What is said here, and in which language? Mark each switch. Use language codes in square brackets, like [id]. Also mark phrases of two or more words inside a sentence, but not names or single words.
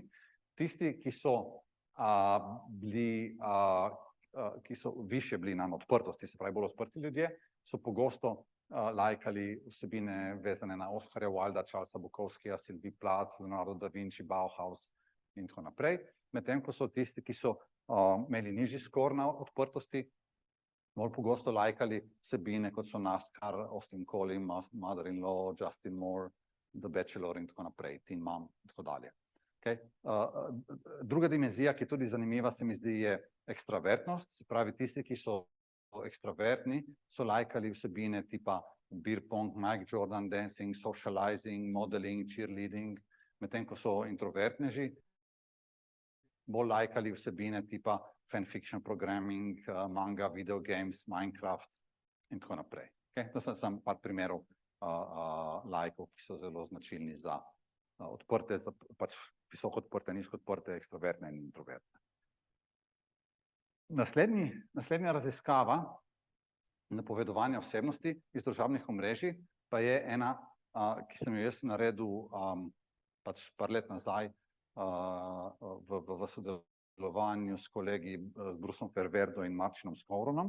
[sl] Tisti, ki so ki so višje bili na odprtosti, se pravi bolj odprti ljudje, so pogosto lajkali vsebine vezane na Oscarja Wilda, Charlesa Bukowskija, Sylvie Plath, Leonardo da Vinci, Bauhaus in tako naprej. Medtem ko so tisti, ki so imeli nižji skor na odprtosti, bolj pogosto lajkali vsebine, kot so NASCAR, Austin Collie, Mother-in-law, Justin Moore, The Bachelor in tako naprej, Teen Mom in tako dalje. Okay. Druga dimenzija, ki je tudi zanimiva, se mi zdi, je ekstravertnost. Se pravi, tisti, ki so ekstravertni, so lajkali vsebine tipa [en] beer pong, [sl] Mike Jordan, [en] dancing, socializing, modeling, cheerleading, [sl] medtem ko so introvertneži bolj lajkali vsebine tipa [en] fanfiction programming, manga, video games, [sl] Minecraft in tako naprej. Okay? To sem par primerov lajkov, ki so zelo značilni za odprte, za pač visoko odprte, nizko odprte, ekstravertne in introvertne. Naslednja raziskava napovedovanja osebnosti iz družabnih omrežij pa je ena, ki sem jo jaz naredil pač par let nazaj v sodelovanju s kolegi Brusom Ferverdo in Marčinom Skovronom.